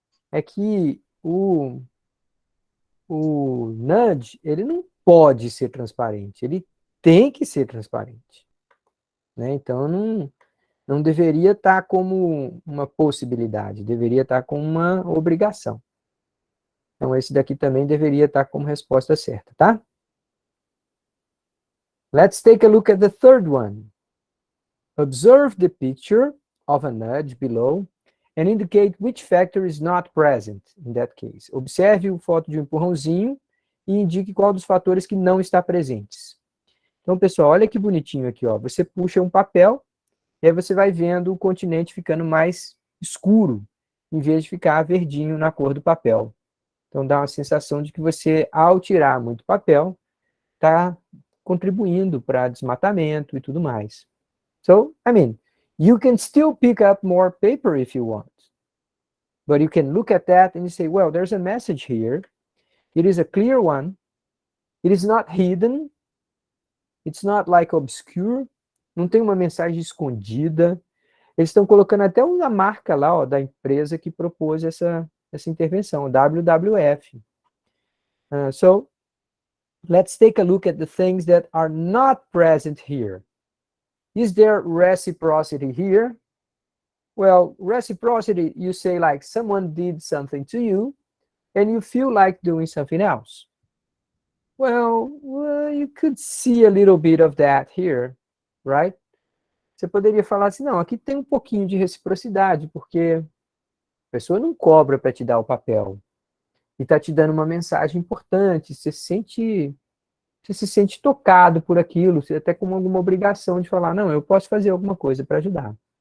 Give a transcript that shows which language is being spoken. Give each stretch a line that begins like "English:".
Portuguese: É que o nudge, ele não pode ser transparente, ele tem que ser transparente. Né? Então, não deveria estar como uma possibilidade, deveria estar como uma obrigação. Então, esse daqui também deveria estar como resposta certa, tá?
English: Let's take a look at the third one. Observe the picture of a nudge below and indicate which factor is not present in that case.
Portuguese: Observe a foto de um empurrãozinho e indique qual dos fatores que não está presentes. Então, pessoal, olha que bonitinho aqui, ó. Você puxa um papel e aí você vai vendo o continente ficando mais escuro, em vez de ficar verdinho na cor do papel. Então, dá uma sensação de que você, ao tirar muito papel, está contribuindo para desmatamento e tudo mais.
English: So, I mean, you can still pick up more paper if you want. But you can look at that and you say, well, there's a message here. It is a clear one. It is not hidden. It's not like obscure.
Portuguese: Não tem uma mensagem escondida. Eles estão colocando até uma marca lá, ó, da empresa que propôs essa intervenção, WWF.
English: So, let's take a look at the things that are not present here. Is there reciprocity here? Well, reciprocity, you say like someone did something to you and you feel like doing something else. Well, you could see a little bit of that here, right?
Portuguese: Você poderia falar assim, não, aqui tem um pouquinho de reciprocidade, porque a pessoa não cobra para te dar o papel. E está te dando uma mensagem importante, você se sente tocado por aquilo, você até com alguma obrigação de falar, não, eu posso fazer alguma coisa para ajudar.